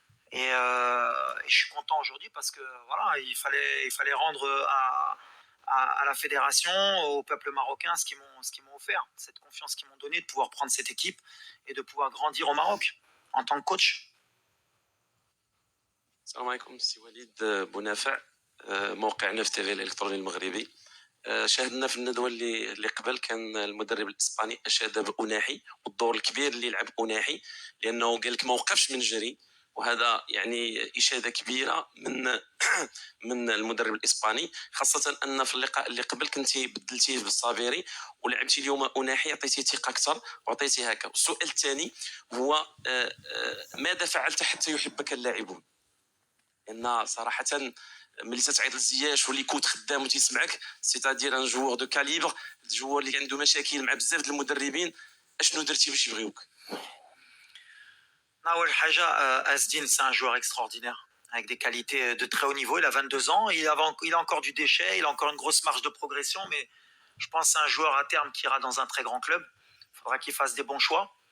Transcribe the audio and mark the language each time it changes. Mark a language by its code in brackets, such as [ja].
[fr] Et je suis content aujourd'hui parce que voilà, il fallait rendre à la fédération, au peuple marocain, ce qu'ils m'ont offert, cette confiance qu'ils m'ont donnée de pouvoir prendre cette équipe et de pouvoir grandir au Maroc en tant que coach. [ar] السلام عليكم سي وليد بونافع موقعنا في تيفي الالكتروني المغربي. شاهدنا في الندوه اللي قبل كان المدرب الاسباني اشاد بأناحي والدور الكبير اللي لعب أناحي، لانه قال لك ما وقفش من جري، وهذا يعني اشاده كبيره من المدرب الاسباني، خاصه ان في اللقاء اللي قبل كنتي بدلتيه بالصابيري ولعبتي اليوم أناحي، عطيتيه ثقه اكثر وعطيتيه هكا. السؤال الثاني هو ماذا فعلت حتى يحبك اللاعبون؟ لان صراحه ملي تتعيط لزياش واللي كنت خدام وتيسمعك [fr] سيتادير ان جوور دو كاليبر، [ar] جوور اللي عنده مشاكل مع بزاف د المدربين، اشنو درتي باش يبغيوك؟ [fr] Nawel Haja, Asdin, c'est un joueur extraordinaire, avec des qualités de très haut niveau. Il a 22 ans, il a encore du déchet, il a encore une grosse marge de progression, mais je pense que c'est un joueur à terme qui ira dans un très grand club. Il faudra qu'il fasse des bons choix.